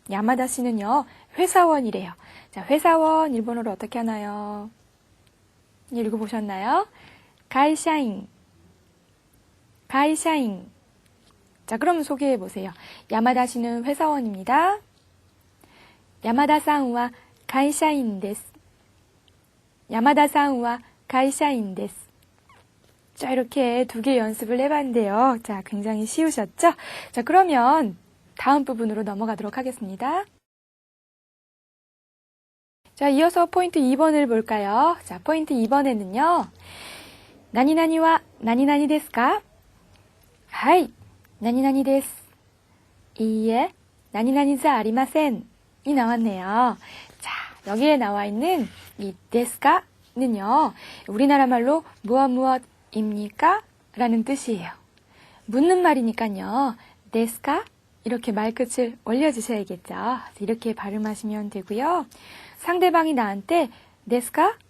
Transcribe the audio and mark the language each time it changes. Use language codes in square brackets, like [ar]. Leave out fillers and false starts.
[ko] 야마다 씨는요, 회사원이래요. 자, 회사원, 일본어로 어떻게 하나요? 읽어보셨나요? 가이샤인. 자, 그럼 소개해 보세요. 야마다 씨는 회사원입니다. [ja] 야마다さんは 会社員です.야마다さんは 会社員です. [ko] 자, 이렇게 두 개 연습을 해봤는데요. 자, 굉장히 쉬우셨죠? 자, 그러면 다음 부분으로 넘어가도록 하겠습니다. 자, 이어서 포인트 2번을 볼까요? 자, 포인트 2번에는요. [ja] 나니나니와 나니나니 ですか? はい、何々です. いいえ、何々じゃありません. [ko] 이 나왔네요. 자, 여기에 나와 있는 이 데스까는요. 우리나라 말로 무엇입니까? 라는 뜻이에요. 묻는 말이니까요. 데스까? 이렇게 말끝을 올려주셔야겠죠. 이렇게 발음하시면 되고요. 상대방이 나한테 데스까?